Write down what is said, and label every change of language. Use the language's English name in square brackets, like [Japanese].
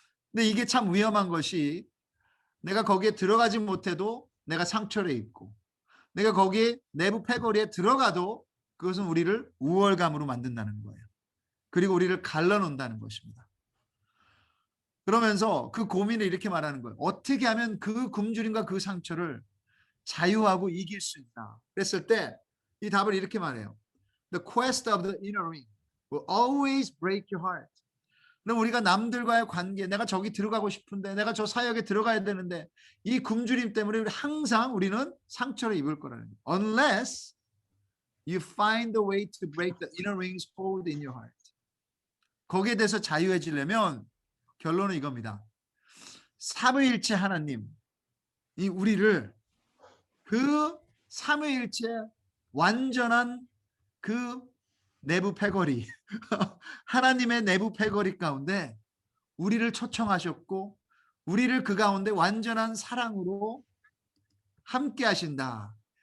[Korean] 근데 이게 참 위험한 것이, 내가 거기에 들어가지 못해도 내가 상처를 입고, 내가 거기에 내부 패거리에 들어가도 그것은 우리를 우월감으로 만든다는 거예요. 그리고 우리를 갈라놓는다는 것입니다. 그러면서 그 고민을 이렇게 말하는 거예요. 어떻게 하면 그 굶주림과 그 상처를 자유하고 이길 수 있다. 그랬을 때 이 답을 이렇게 말해요. [English] The quest of the inner ring will always break your heart. [Korean] 그럼 우리가 남들과의 관계, 내가 저기 들어가고 싶은데, 내가 저 사역에 들어가야 되는데, 이 굶주림 때문에 항상 우리는 상처를 입을 거라는 거예요. [English] Unless you find a way to break the inner ring's hold in your heart. [Korean] 거기에 대해서 자유해지려면 결론은 이겁니다. 삼위일체 하나님, 이 우리를 그 삼위일체 완전한 그 내부 패거리, 하나님의 내부 패거리 가운데 우리를 초청하셨고, 우리를 그 가운데 완전한 사랑으로 함께 하신다.